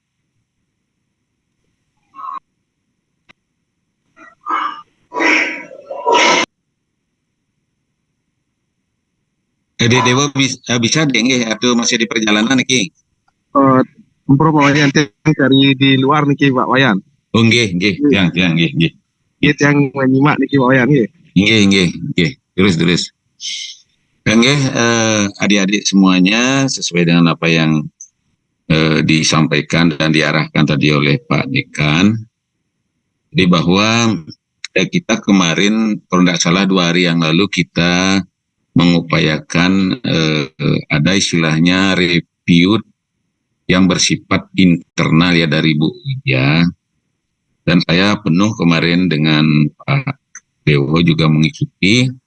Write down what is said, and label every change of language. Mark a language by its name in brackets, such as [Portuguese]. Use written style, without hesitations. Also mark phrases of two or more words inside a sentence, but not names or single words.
[Indonesian] Dewo bisa deh atau masih di perjalanan nih? Pak Wayan dari di luar nih Pak Wayan. Oh nggih. Yang menyimak nih Pak Wayan nggih. Nggih. Terus. Nggih, adik-adik semuanya sesuai dengan apa yang disampaikan dan diarahkan tadi oleh Pak Dekan. Jadi bahwa kita kemarin kalau tidak salah 2 hari yang lalu kita mengupayakan ada istilahnya review yang bersifat internal ya dari Bu Widya, dan saya penuh kemarin dengan Pak Dewo juga mengikuti